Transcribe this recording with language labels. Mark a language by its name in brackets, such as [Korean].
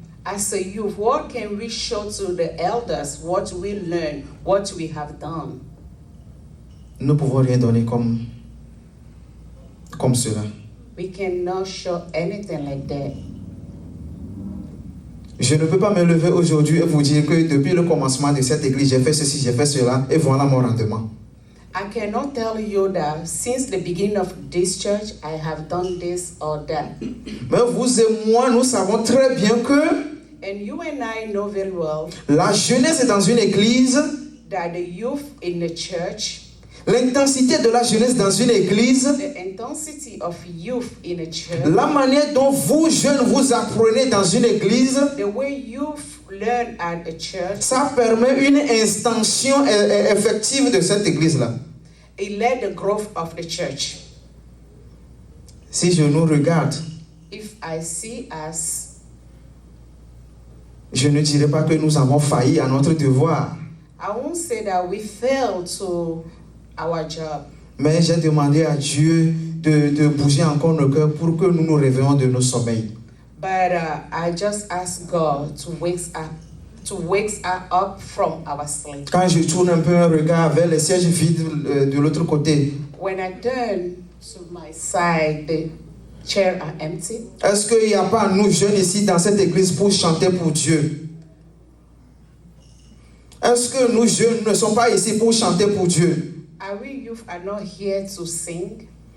[English] As a youth, what can we show to the elders? What we learn, what we have done? [French] Nous ne pouvons rien donner comme cela. [English] We cannot show anything like that. [French] Je ne peux pas me lever aujourd'hui et vous dire que depuis le commencement de cette église, j'ai fait ceci, j'ai fait cela, et voilà mon rendement. [English] I cannot tell you that since the beginning of this church, I have done this or that. [French] Mais vous et moi, nous savons très bien que [English] And you and I know very well [French] la jeunesse est dans une église [English] that the youth in the church [French] L'intensité de la jeunesse dans une église, [English] The intensity of youth in a church, [French] la manière dont vous, jeunes, vous apprenez dans une église, [English] the way youth learn at a church, [French] ça permet une extension effective de cette église-là. [English] it led the growth of the church. [French] Si je nous regarde, [English] If I see us, [French] je ne dirais pas que nous avons failli à notre devoir. [English] I won't say that we failed to our job, [French] Mais j'ai demandé à Dieu de bouger encore nos cœurs pour que nous nous réveillons de nos sommeils. [English] but I just ask God to wake us up from our sleep. [French] Quand je tourne un peu un regard vers les sièges vides de l'autre côté, [English] When I turn to my side, the chairs are empty. [French] est-ce qu'il n'y a pas nous jeunes ici dans cette église pour chanter pour Dieu? Est-ce que nous jeunes ne sommes pas ici pour chanter pour Dieu? [English] Are we youth are not here to sing?